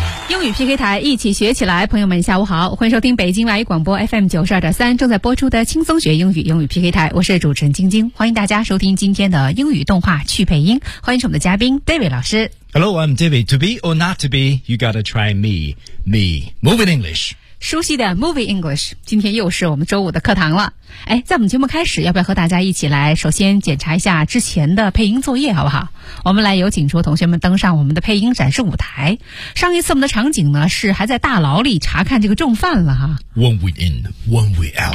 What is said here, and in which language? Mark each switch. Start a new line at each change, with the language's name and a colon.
Chinese: 英语 PK 台，一起学起来。朋友们下午好，欢迎收听北京外语广播 FM92.3 正在播出的轻松学英语，英语 PK 台，我是主持人晶晶，欢迎大家收听今天的英语动画趣配音，欢迎是我们的嘉宾 David 老师。
English: Hello, I'm David. To be or not to be, you gotta try me. Move in English.
Chinese: 熟悉的 Movie English, 今天又是我们周五的课堂了。哎，在我们节目开始，要不要和大家一起来首先检查一下之前的配音作业，好不好？我们来有请出同学们登上我们的配音展示舞台。上一次我们的场景呢，是还在大牢里查看这个重犯了哈。
English: One way in, one way out。